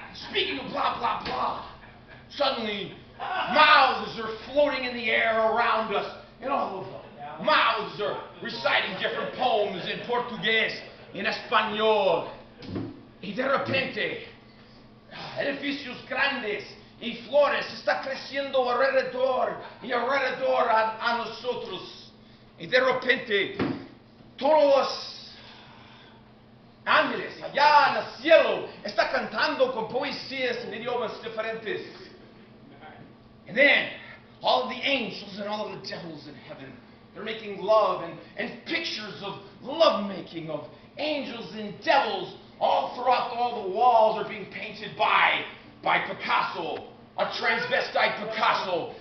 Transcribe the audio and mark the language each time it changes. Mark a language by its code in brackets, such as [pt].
[en] Speaking of blah, blah, blah, suddenly mouths are floating in the air around us, and all of them mouths are reciting different poems in Portuguese, in Espanol, [es] y de repente, edificios grandes y flores está creciendo alrededor y alrededor a nosotros. Y de repente, todos los ángeles allá en el cielo están cantando con poesías en idiomas diferentes. [en] And then, all of the angels and all of the devils in heaven, they're making love and pictures of lovemaking of angels and devils all throughout all the walls are being painted by Picasso, a transvestite Picasso.